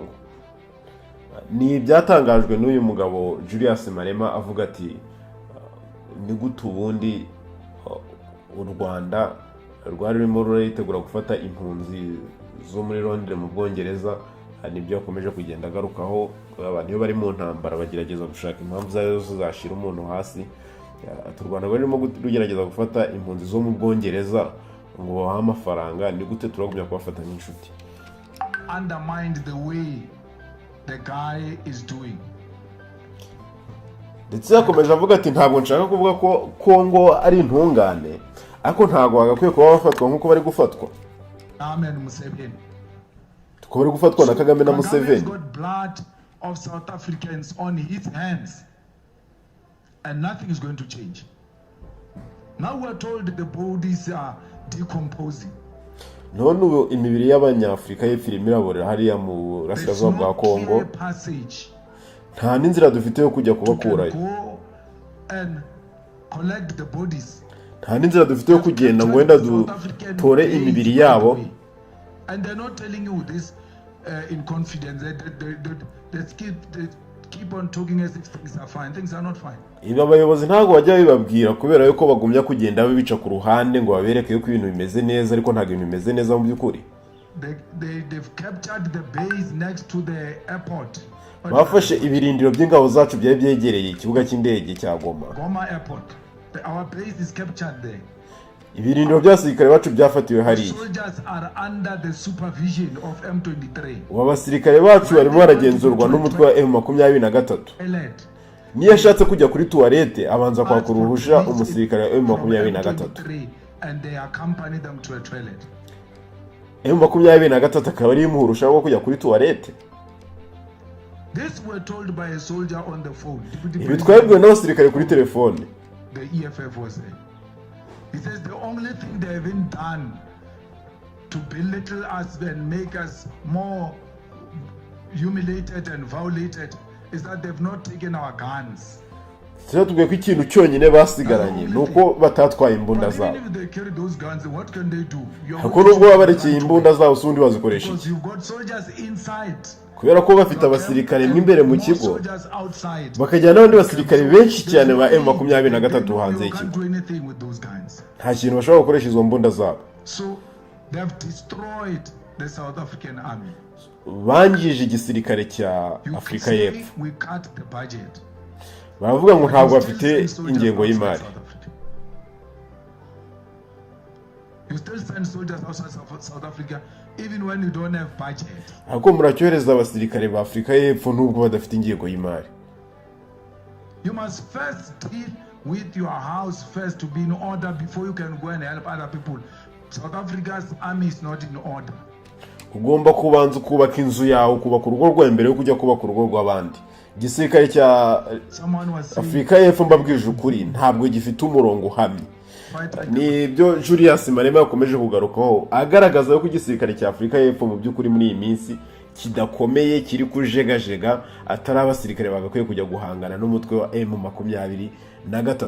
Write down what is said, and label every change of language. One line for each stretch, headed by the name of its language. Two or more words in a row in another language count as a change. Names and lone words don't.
Kinyarwanda: Ni byatangajwe n'uyu mugabo Julius Malema avuga ati ni gute ubundi u Rwanda rwari rurimo ruritegura gufata impunzi zo muri Londres mu Bwongereza. Nibyo yakomeje kugenda agarukaho, abantu iyo bari mu ntambara bagerageza gushaka impamvu zayo zashira umuntu hasi. U Rwanda rurimo rugerageza gufata impunzi zo mu Bwongereza ngo bahe amafaranga. Ni gute turagumya kubafata nk'inshuti?
English: Undermined the way the guy is doing.
Kinyarwanda: Ndetse yakomeje avuga ati ntabwo nshaka kuvuga ko Kongo ari intungane, ariko ntabwo bagakwiye kuba bafatwa nk'uko bari gufatwa. Amen Museveni. Tuko bari gufatwa na Kagame na Museveni.
English: Blood of South Africans on his hands. And nothing is going to change. Now we are told that the bodies are decomposing.
Kinyarwanda: None ubu imibiri y'Abanyafrika y'epfo iraborera hariya mu burasirazuba bwa Kongo. Nta n'inzira dufite yo kujya kubakurayo. Nta n'inzira dufite yo kugenda ngo wenda dutore imibiri yabo.
English: And they're not telling you this in confidence. They keep on talking as if things are fine. Things are not fine.
Kinyarwanda: Ibi abayobozi ntago bajya bibabwira kubera yuko bagumya kugenda babica ku ruhande ngo babereke yuko ibintu bimeze neza, ariko ntago ibintu bimeze neza mu byukuri.
English: They've captured the base next to the airport.
Kinyarwanda: Bafashe ibirindiro by'ingabo zacu byari byegereye ikibuga cy'indege cya Goma.
English: Goma airport. Our base is captured there.
Kinyarwanda: Ibirindiro by'abasirikare bacu byafatiwe hariya.
English: Soldiers are under the supervision of M23.
Kinyarwanda: Abasirikare bacu barimo baragenzurwa n'umutwe wa M23. Niyo ashatse kujya kuri toilette abanza kwaka uruhusha umusirikare wa M23.
English: And they accompany them to a toilet.
Kinyarwanda: M23 akaba ari imuhurusha rwo kujya kuri toilette.
English: This were told by a soldier on the phone.
Kinyarwanda: Ibi twabwiwe n'abasirikare kuri telefone.
English: The EFF was there. He says the only thing they haven't done to belittle us and make us more humiliated and violated is that they've not taken our guns.
Kinyarwanda: Tubwiye ko ikintu cyonyine basigaranye nuko batatwaye imbunda zabo. Hako nubwo babarekeye imbunda zabo sundi bazikoresha. Kubera ko bafite abasirikare imbere mu kigo bakajyana n'abandi basirikare benshi cyane ba M23 hanze y'ikigo. Nta kintu bashobora gukoresha izo mbunda zabo. Bangije igisirikare cya Afrika y'Epfo. Baravuga ngo ntabwo bafite ingengo y'imari.
English: You still send soldiers outside South Africa even when you don't have budget.
Kinyarwanda: Ako muracyohereza abasirikare ba Afrika y'Epfo nubwo badafite ingengo y'imari.
English: You must first deal with your house first to be in order before you can go and help other people. South Africa's army is not in order.
Kinyarwanda: Ugomba kubanza kubaka inzu yawe, kubaka urugo rwawe mbere yo kujya kubaka urugo rw'abandi. Igisirikare cya Afrika y'Epfo mbabwije ukuri ntabwo gifite umurongo uhamye. Nibyo Julius Malema yakomeje kugarukaho agaragaza ko igisirikare cya Afrika y'Epfo mu by'ukuri muri iyi minsi kidakomeye, kiri kujegajega, atari abasirikare bagakwiye kujya guhangana n'umutwe wa M23.